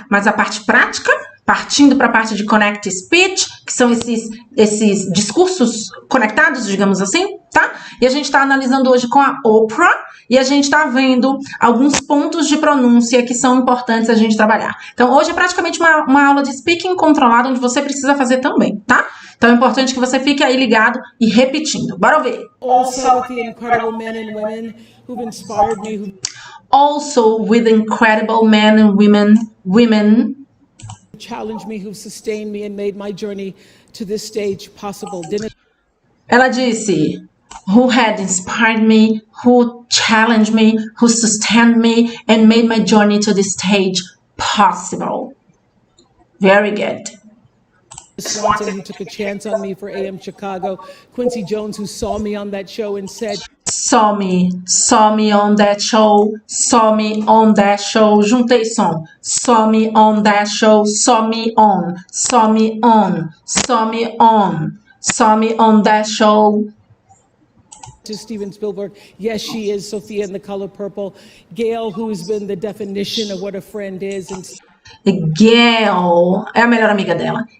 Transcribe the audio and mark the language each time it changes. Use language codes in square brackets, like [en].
[pt] Mas a parte prática, partindo para a parte de connect speech, que são esses discursos conectados, digamos assim, tá? E a gente está analisando hoje com a Oprah, e a gente está vendo alguns pontos de pronúncia que são importantes a gente trabalhar. Então, hoje é praticamente uma aula de speaking controlado, onde você precisa fazer também, tá? Então, é importante que você fique aí ligado e repetindo. Bora ouvir. [en] also with the incredible men and women who've inspired me, Also with incredible men and women who challenged me, who've sustained me and made my journey to this stage possible. [pt] Ela disse, [en] who had inspired me, who challenged me, who sustained me, and made my journey to this stage possible. Very good. Swanson, who took a chance on me for AM Chicago. Quincy Jones, who saw me on that show and said, Saw me on that show, saw me on that show. [pt] Juntei som. [en] Saw me on that show, saw me on, saw me on, saw me on, saw me on that show. to Steven Spielberg, yes, she is Sophia in The Color Purple. Gail, who's been the definition of what a friend is. And [pt] Gail é a melhor amiga dela.